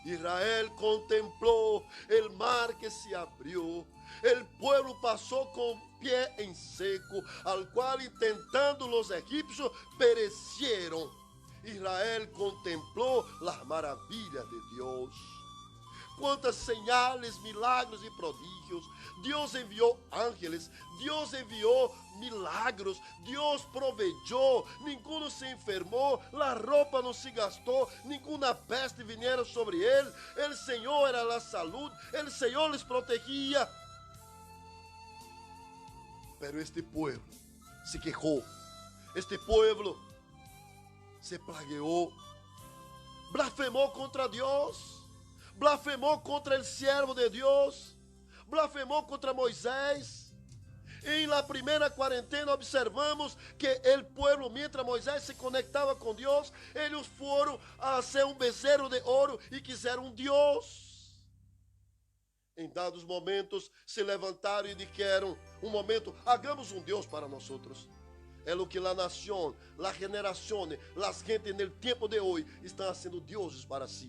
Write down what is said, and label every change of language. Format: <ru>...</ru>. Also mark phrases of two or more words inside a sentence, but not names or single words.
<es>Israel contempló el mar que se abrió. El pueblo pasó con pie en seco, al cual intentando los egipcios perecieron. Israel contempló las maravillas de Dios.</es> <pt>Quantas</pt> <es>señales, milagros</es> <pt>e prodígios. Deus enviou ángeles, Deus enviou milagros, Deus provejou, ninguno se enfermou, a roupa não se gastou, nenhuma peste viniera sobre ele, o Senhor era a saúde, o Senhor les protegia.</pt> <es>Pero este pueblo</es> <pt>se quejou, este pueblo se plagueou, blasfemou contra Deus, blasfemou contra o siervo de Deus, blasfemou contra Moisés. Em la primeira quarentena observamos que o pueblo, mientras Moisés se conectava com Deus, eles foram a hacer um bezerro de ouro e quiseram um Deus. Em dados momentos se levantaram e disseram, um momento, hagamos um Deus para nós outros. É o que a nação, a geração, as gentes no tempo de hoje estão sendo deuses para si.</pt>